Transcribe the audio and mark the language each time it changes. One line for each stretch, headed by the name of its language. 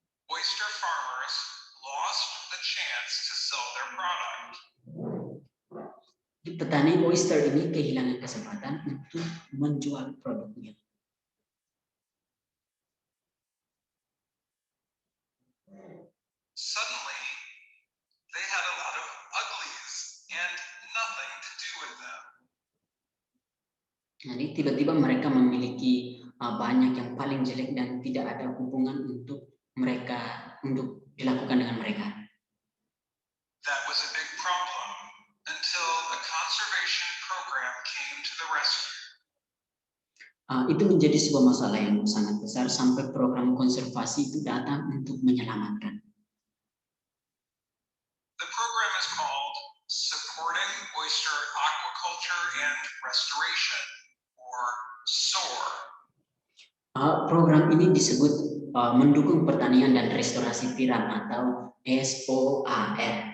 English: Oyster farmers lost the chance to sell their product.
Indonesian: petani oyster ini kehilangan kesempatan untuk menjual produknya.
English: Suddenly, they had a lot of uglies and nothing to do with them.
Indonesian: Jadi tiba-tiba mereka memiliki banyak yang paling jelek dan tidak ada hubungan untuk dilakukan dengan mereka.
English: That was a big problem until a conservation program came to the rescue.
Indonesian: Itu menjadi sebuah masalah yang sangat besar sampai program konservasi itu datang untuk menyelamatkan.
English: The program is called Supporting Oyster Aquaculture and Restoration, or SOAR.
Indonesian: Program ini disebut mendukung pertanian dan restorasi tiram atau SOAR.